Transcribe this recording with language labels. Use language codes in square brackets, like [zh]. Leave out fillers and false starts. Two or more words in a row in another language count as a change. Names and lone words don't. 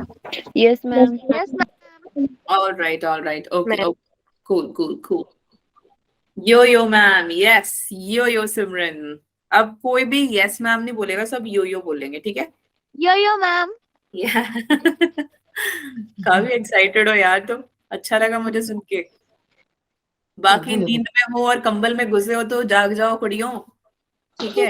[en] Yes, ma'am. Yes, ma'am. All right, all right. Okay, Ma'am. oh, cool, cool, cool. yo yo ma'am, yes, yo yo Simran. [hi] अब कोई भी [en] yes ma'am [hi] नहीं बोलेगा, सब [en] yo yo [hi] बोलेंगे, ठीक है? [en] Yo, ma'am. [hi] या काफी एक्साइटेड हो यार तुम, अच्छा लगा मुझे सुन के। बाकी नींद में हो और कंबल में घुसे हो तो जाग जाओ कुड़ियों, ठीक है?